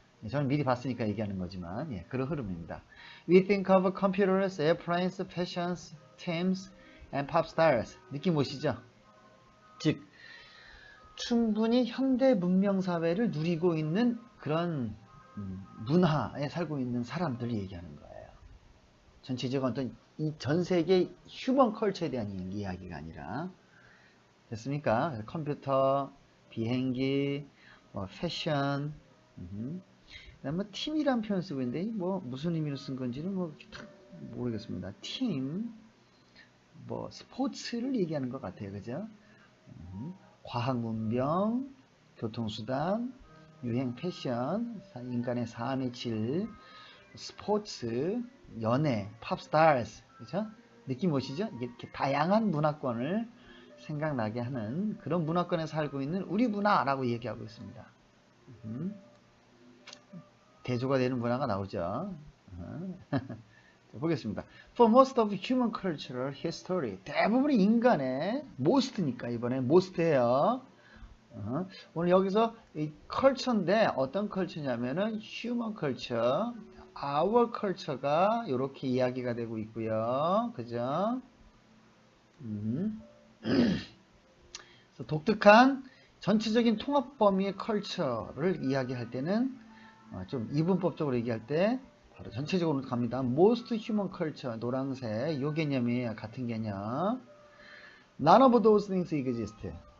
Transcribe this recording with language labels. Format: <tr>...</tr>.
<ko>저는 미리 봤으니까 얘기하는 거지만, 그런 흐름입니다.</ko> <en>We think of computers, airplanes, fashions, teams, and pop stars.</en> <ko>느낌 오시죠? 즉, 충분히 현대 문명 사회를 누리고 있는 그런 문화에 살고 있는 사람들을 얘기하는 거예요. 전체적인 어떤 이 전 세계 휴먼 컬처에 대한 이야기가 아니라, 됐습니까? 컴퓨터, 비행기, 패션, 그다음에 팀이란 표현 쓰고 있는데 무슨 의미로 쓴 건지는 모르겠습니다. 팀, 스포츠를 얘기하는 것 같아요, 그죠? 과학 문명, 교통수단, 유행 패션, 인간의 삶의 질, 스포츠, 연애, 팝스타즈, 그죠? 느낌 오시죠? 이렇게 다양한 문화권을 생각나게 하는 그런 문화권에 살고 있는 우리 문화라고 얘기하고 있습니다. 대조가 되는 문화가 나오죠. 보겠습니다.</ko> <en>For most of human cultural history,</en> <ko>대부분의 인간의 most니까 이번에 most예요. 오늘 여기서 이 culture인데 어떤 culture냐면은</ko> <en>human culture, our culture</en> <ko>가 이렇게 이야기가 되고 있고요. 그죠? 그래서 독특한 전체적인 통합 범위의 culture를 이야기할 때는 좀 이분법적으로 얘기할 때 바로 전체적으로 갑니다.</ko> <en>Most human culture,</en> <ko>노란색, 요 개념이에요. 같은 개념.</ko> <en>None of those things exist.</en>